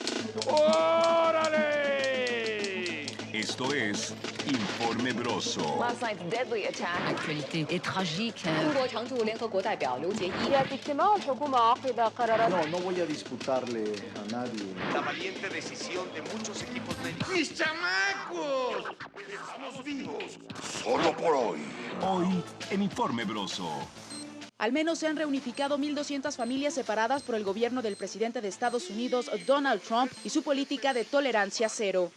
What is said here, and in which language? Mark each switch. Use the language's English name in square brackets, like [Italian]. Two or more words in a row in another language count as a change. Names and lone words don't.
[Spanish] ¡Órale! Esto es Informe Broso. [English] Last night's deadly attack. [French] L'actualité est tragique. [Chinese] 中国常驻联合国代表刘结一。 [Spanish] No voy a disputarle a nadie. La valiente decisión de muchos equipos médicos. ¡Mis chamacos! ¡Estamos vivos! Solo por hoy. Hoy en Informe Broso. Al menos se han reunificado 1.200 familias separadas por el gobierno del presidente de Estados Unidos, Donald Trump, y su política de tolerancia cero.